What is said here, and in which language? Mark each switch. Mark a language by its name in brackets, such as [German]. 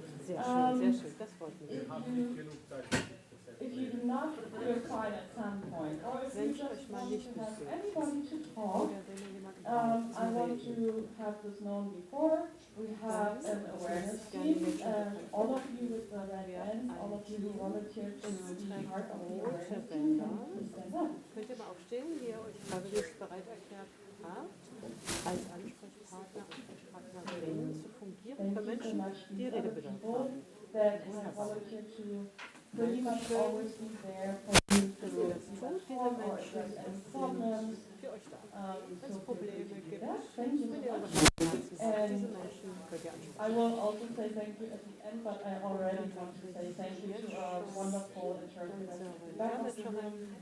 [German] Sehr schön, das freut mich. [English] If you do not feel fine at some point, or if you just want to have anybody to talk, I want to have this known before. We have an awareness team, and all of you with the red ends, all of you who volunteered to be part of the awareness team, can stand up. [German] Könnt ihr mal aufstehen, wie ihr euch freiwillig bereit erklärt habt, als Ansprechpartnerin zu fungieren für Menschen, die Redebedarf haben. [English] That have volunteered to pretty much always be there for you to talk or address any problems. [German] Für euch da. Wenn es Probleme gibt, [English] Thank you so much. And I will also say thank you at the end, but I already want to say thank you to our wonderful interpreter at the back of the room.